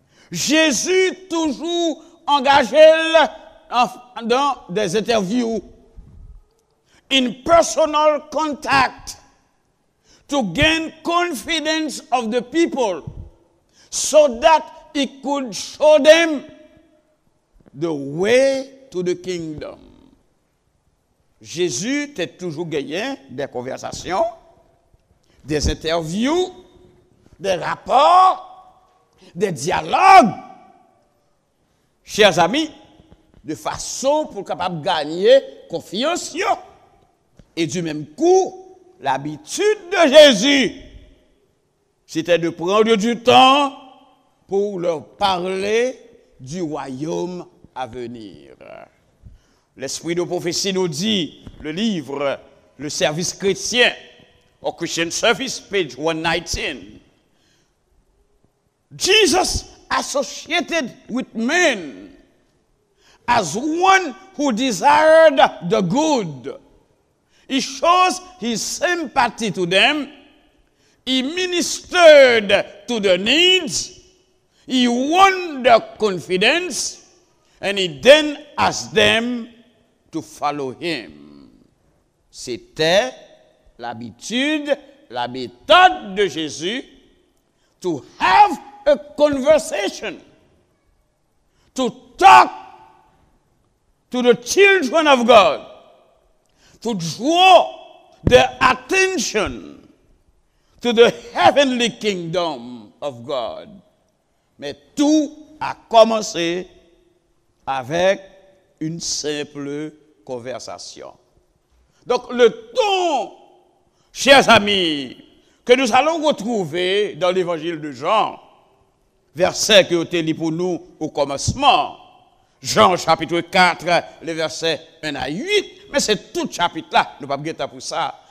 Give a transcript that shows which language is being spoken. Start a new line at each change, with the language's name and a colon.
French: Jésus toujours engagé dans des interviews,
English: in personal contact, to gain confidence of the people, so that he could show them the way to the kingdom.
French: Jésus a toujours gagné des conversations, des interviews, des rapports, des dialogues. Chers amis, de façon pour capable gagner confiance. Et du même coup, l'habitude de Jésus, c'était de prendre du temps pour leur parler du royaume à venir. L'esprit de prophétie nous dit, le livre, le service chrétien, au Christian Service, page 119.
English: Jesus associated with men as one who desired the good. He shows his sympathy to them. He ministered to the needs. He won their confidence. And he then asked them to follow him.
French: C'était l'habitude, la méthode de Jésus
English: to have a conversation, to talk to the children of God, to draw their attention to the heavenly kingdom of God.
French: Mais tout a commencé avec une simple conversation. Donc le ton, chers amis, que nous allons retrouver dans l'évangile de Jean, verset que été lu pour nous au commencement, Jean chapitre 4, les versets 1 à 8, mais c'est tout chapitre là, nous ne pouvons pas pour ça.